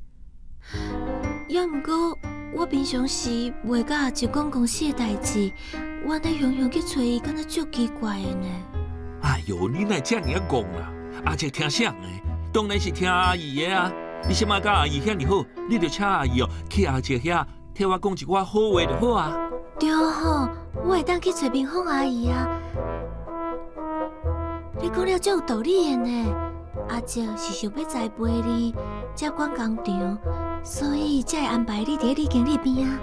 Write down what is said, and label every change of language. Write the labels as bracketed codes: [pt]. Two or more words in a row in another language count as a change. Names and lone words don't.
[nan] 要毋过，我平常时袂甲阿叔讲公司的代志，我咧常常去找伊，敢若足奇怪的呢。哎哟，你哪遮尔啊讲啦？阿叔听谁的？当然是听阿姨的啊。你即马甲阿姨遐尼好，你就请阿姨哦去阿叔遐替我讲一寡好话就好啊。对吼，我会当去找冰凤阿姨啊。你讲了足有道理的呢。阿叔是想要栽培你，才管工厂，所以才会安排你伫你经理边啊。